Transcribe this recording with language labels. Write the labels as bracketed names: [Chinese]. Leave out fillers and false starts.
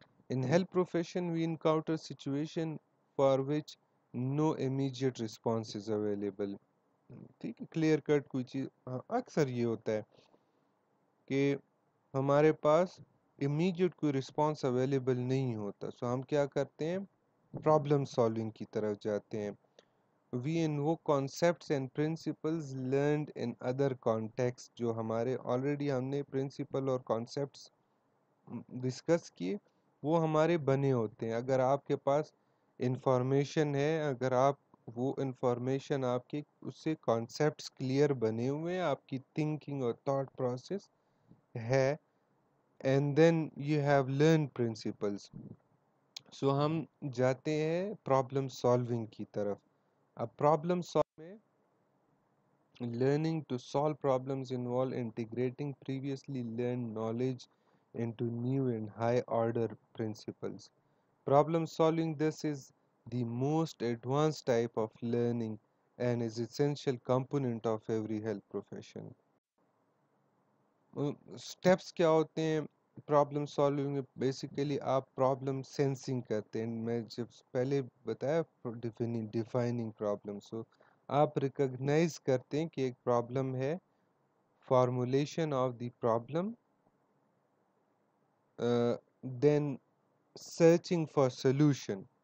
[English] In health profession, we encounter situation for which no immediate response is available. [Urdu] ٹھیک ہے، clear cut کوئی چیز اکثر یہ ہوتا ہے کہ ہمارے پاس امیڈیٹ کوئی رسپانس اویلیبل نہیں ہوتا. سو ہم کیا کرتے ہیں، پرابلم سالونگ کی طرف جاتے ہیں. [English] We invoke concepts and principles learned in other contexts. [Urdu] جو ہمارے آلریڈی ہم نے پرنسپل اور کانسیپٹس ڈسکس کیے، وہ ہمارے بنے ہوتے ہیں. اگر آپ کے پاس انفارمیشن ہے، اگر آپ وہ انفارمیشن آپ کے اس سے کانسیپٹس کلیئر بنے ہوئے ہیں، آپ کی تھنکنگ اور تھاٹ پروسیس ہے. [English] And then you have learn principles. [Urdu] سو ہم جاتے ہیں پرابلم سالونگ کی طرف. اب پرابلم سالو میں [English] learning to solve problems involve integrating previously learned knowledge into new and high order principles. Problem solving this is the most advanced type of learning and is essential component of every health profession. [Urdu] Steps کیا ہوتے ہیں problem solving میں؟ Basically آپ problem sensing کرتے ہیں. میں جب پہلے بتایا ڈیفائننگ پرابلم، سو آپ ریکگنائز کرتے ہیں کہ ایک پرابلم ہے، [English] Formulation of the problem, then searching for solution.